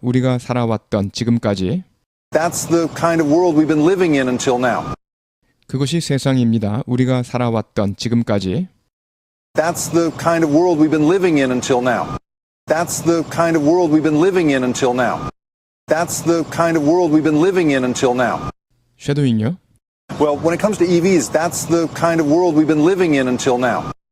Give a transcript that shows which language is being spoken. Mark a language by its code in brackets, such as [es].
[ko] 우리가 살아왔던 지금까지 [en] that's the kind of world we've been living in until now. [ko] 그것이 세상입니다. 우리가 살아왔던 지금까지 [en] That's the kind of world we've been living in until now. That's the kind of world we've been living in until now. That's the kind of world we've been living in until now. [ko] 쉐도잉요. [en] Well, when it comes to EVs, that's the kind of world we've been living in until now.